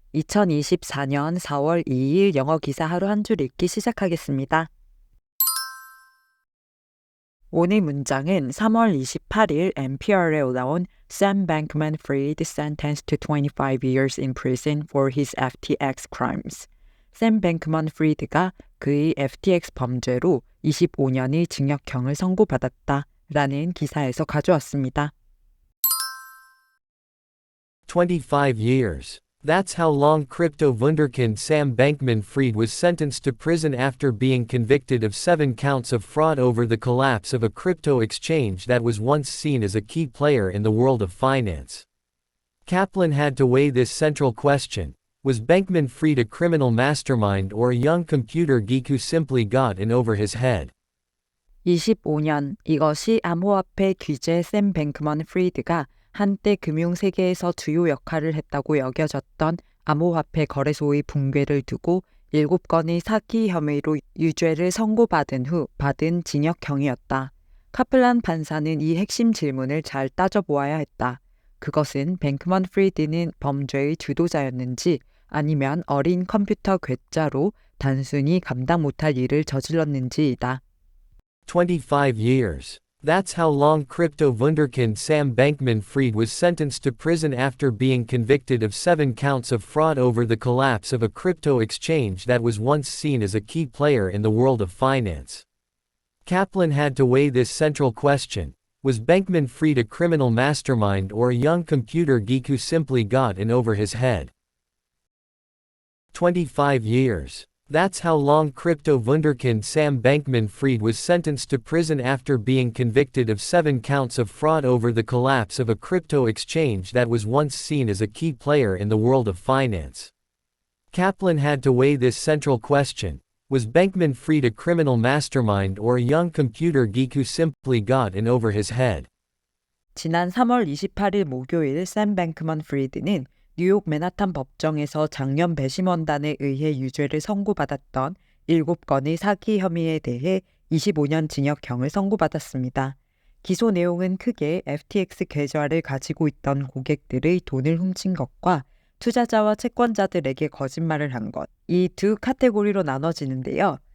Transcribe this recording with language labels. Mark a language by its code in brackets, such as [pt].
[ko] 2024년 4월 2일 영어 기사 하루 한 줄 읽기 시작하겠습니다. 오늘 문장은 3월 28일 NPR에 올라온 [en] Sam Bankman-Fried sentenced to 25 years in prison for his FTX crimes. [ko] 샘 뱅크먼 프리드가 그의 FTX 범죄로 25년의 징역형을 선고받았다 라는 기사에서 가져왔습니다. [en] 25 years. That's how long crypto wunderkind Sam Bankman-Fried was sentenced to prison after being convicted of 7 counts of fraud over the collapse of a crypto exchange that was once seen as a key player in the world of finance. Kaplan had to weigh this central question: was Bankman-Fried a criminal mastermind or a young computer geek who simply got in over his head? [ko] 25년, 이것이 암호화폐 규제 샘 뱅크먼 프리드가 한때 금융세계에서 주요 역할을 했다고 여겨졌던 암호화폐 거래소의 붕괴를 두고 7건의 사기 혐의로 유죄를 선고받은 후 받은 징역형이었다. 카플란 판사는 이 핵심 질문을 잘 따져보아야 했다. 그것은 뱅크먼 프리드는 범죄의 주도자였는지 아니면 어린 컴퓨터 괴짜로 단순히 감당 못할 일을 저질렀는지이다. [en] 25 years. That's how long crypto wunderkind Sam Bankman-Fried was sentenced to prison after being convicted of 7 counts of fraud over the collapse of a crypto exchange that was once seen as a key player in the world of finance. Kaplan had to weigh this central question: was Bankman-Fried a criminal mastermind or a young computer geek who simply got in over his head? 25 years. That's how long crypto wunderkind Sam Bankman-Fried was sentenced to prison after being convicted of 7 counts of fraud over the collapse of a crypto exchange that was once seen as a key player in the world of finance. Kaplan had to weigh this central question: was Bankman-Fried a criminal mastermind or a young computer geek who simply got in over his head? [ko] 지난 3월 28일 목요일 샘 뱅크먼 프리드는 뉴욕 맨하탄 법정에서 장년 배심원단에 의해 유죄를 선고받았던 7건의 사기 혐의에 대해 25년 징역형을 선고받았습니다. 기소 내용은 크게 FTX 계좌를 가지고 있던 고객들의 돈을 훔친 것과 투자자와 채권자들에게 거짓말을 한 것, 이 두 카테고리로 나눠지는데요.